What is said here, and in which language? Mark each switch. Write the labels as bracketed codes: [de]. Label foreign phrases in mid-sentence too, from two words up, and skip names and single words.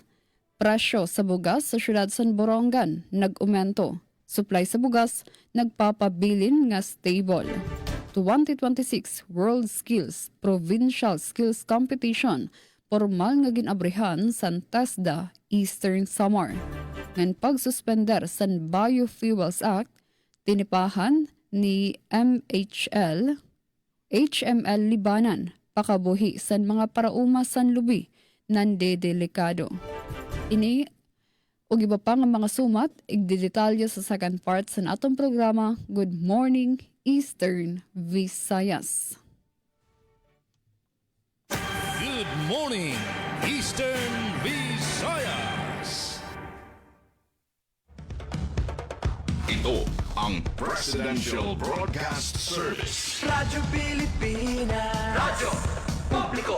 [war] Presyo sa bugas sa syudad San Borongan nag-umento. Supply sa bugas nagpapabilin nga stable. 2026 World Skills Provincial Skills Competition formal nga ginabrihan sa TESDA Eastern Samar. Ngan pagsuspender sa Biofuels Act tinipahan ni HML Libanan pakabuhi sa mga parauma san lubi nandedelikado. Ini ug iba pa nga mga sumat igdedetalye sa [en] second part [war] sa atong programa. [en] Good morning Eastern Visayas. Good morning, Eastern Visayas. [tl] Ito ang Presidential Broadcast Service Radyo Pilipinas. Radyo Publiko.